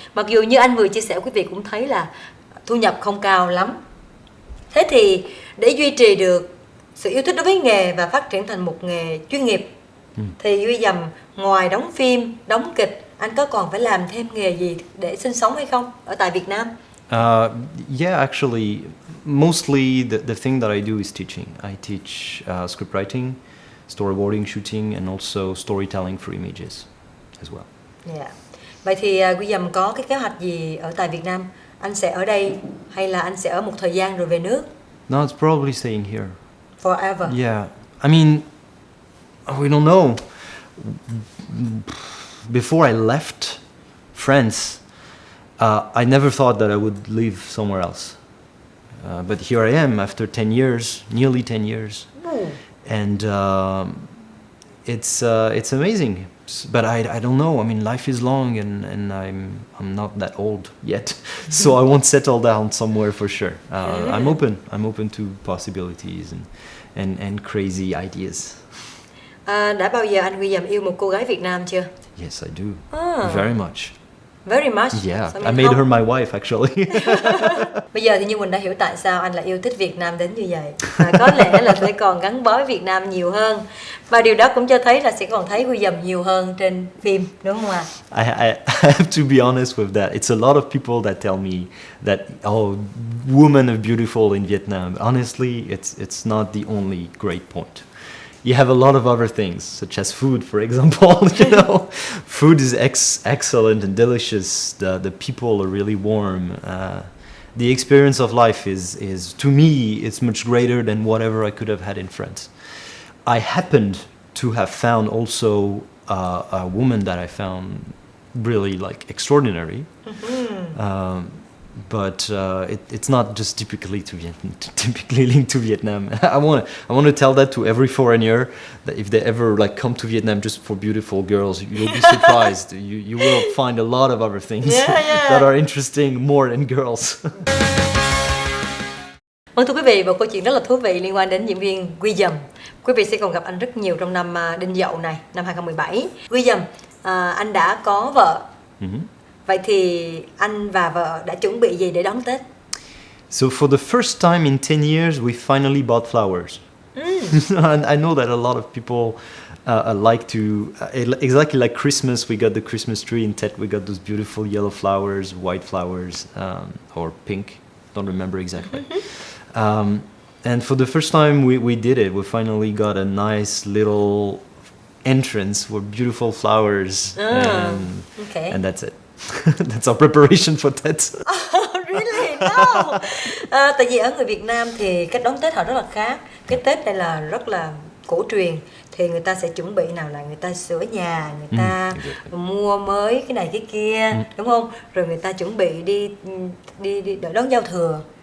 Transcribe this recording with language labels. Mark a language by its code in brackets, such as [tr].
[vi] Mặc dù như anh vừa chia sẻ, quý vị cũng thấy là thu nhập không cao lắm. Thế thì để duy trì được sự yêu thích đối với nghề và phát triển thành một nghề chuyên nghiệp, thì William ngoài đóng phim, đóng kịch, anh có còn phải làm thêm nghề gì để sinh sống hay không ở tại Việt Nam? [en] Yeah, actually, mostly the thing that I do is teaching. I teach script writing, storyboarding, shooting, and also storytelling for images as well. [vi] Vậy thì William có cái kế hoạch gì ở tại Việt Nam? Anh sẽ ở đây hay là anh sẽ ở một thời gian rồi về nước? [en] No, it's probably staying here. Forever? Yeah. I mean, we don't know. Before I left France, I never thought that I would live somewhere else. But here I am after 10 years, nearly 10 years. And it's amazing. But I don't know. I mean, life is long, and I'm not that old yet, so I won't settle down somewhere for sure. I'm open to possibilities and crazy ideas. [vi] Đã bao giờ anh William yêu một cô gái Việt Nam chưa? [en] Yes, I do. Very much. Very much? Yeah, I made her my wife actually. [vi] Bây giờ thì Như Quỳnh đã hiểu tại sao anh lại yêu thích Việt Nam đến như vậy. Và có lẽ là sẽ còn gắn bó với Việt Nam nhiều hơn. Và điều đó cũng cho thấy là sẽ còn thấy William nhiều hơn trên phim, đúng không ạ? [en] I have to be honest with that. It's a lot of people that tell me that, oh, women are beautiful in Vietnam. Honestly, it's not the only great point. You have a lot of other things, such as food, for example. You know, food is excellent and delicious. The people are really warm. The experience of life is to me, it's much greater than whatever I could have had in France. I happened to have found also a woman that I found really like extraordinary. But it's not just typically linked to Vietnam. I want to tell that to every foreigner, that if they ever like come to Vietnam just for beautiful girls, you'll be surprised. You will find a lot of other things that are interesting more than girls. [vi] Vâng, thưa quý vị, một câu chuyện rất là thú vị liên quan đến diễn viên William. Quý vị sẽ còn gặp anh rất nhiều trong năm Đinh Dậu này, năm 2017. William, anh đã có vợ. Vậy thì anh và vợ đã chuẩn bị gì để đón Tết? [en] So for the first time in 10 years, we finally bought flowers. And I know that a lot of people like to, exactly like Christmas, we got the Christmas tree in Tet, we got those beautiful yellow flowers, white flowers, or pink, don't remember exactly. And for the first time we did it, we finally got a nice little entrance with beautiful flowers, and that's it. That's our preparation for Tet. Really? No. [vi] Tại vì ở người Việt Nam thì cách đón Tết họ rất là khác. Cái Tết này là rất là cổ truyền, thì người ta sẽ chuẩn bị nào là người ta sửa nhà, người ta mua mới cái này cái kia, đúng không? Rồi người ta chuẩn bị đi đợi đón giao thừa.